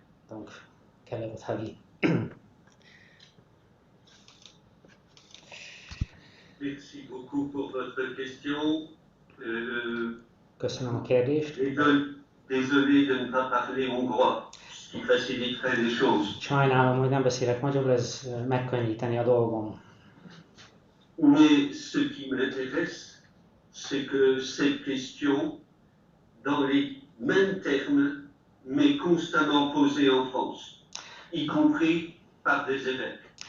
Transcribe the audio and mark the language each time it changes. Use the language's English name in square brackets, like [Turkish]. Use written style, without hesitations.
[French] Donc, quel est votre avis? Merci beaucoup pour votre question. [Hungarian] Köszönöm a kérdést. [French] Désolé de ne pas parler hongrois, ce qui faciliterait les choses. [Hungarian] Sajnálom, hogy nem beszélek magyarul, ez megkönnyíteni a dolgom. [French] Mais ce qui m'intéresse, c'est que cette question, dans les mêmes termes, m'est constamment posée en France, y compris par des évêques.